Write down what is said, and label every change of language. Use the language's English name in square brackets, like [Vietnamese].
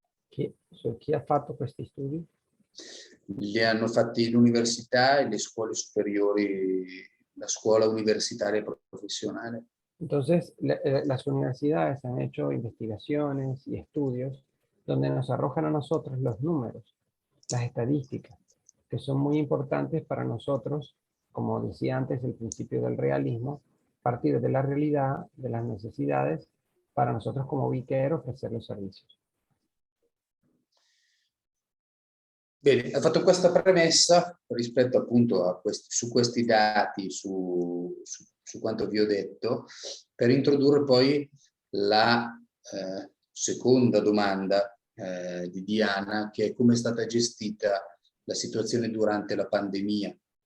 [Italian] Chi ha fatto questi studi? Li hanno fatti l'università e le scuole superiori, la scuola universitaria profesional. [Spanish] Entonces, las universidades han hecho investigaciones y estudios donde nos arrojan a nosotros los números, las estadísticas, que son muy importantes para nosotros, como decía antes, el principio del realismo, partir de la realidad, de las necesidades, para nosotros como Bicare ofrecer los servicios. [Italian] Bene, ho fatto questa premessa rispetto appunto a su questi dati, su quanto vi ho detto, per introdurre poi la seconda domanda di Diana, che è come è stata gestita la situazione durante la pandemia.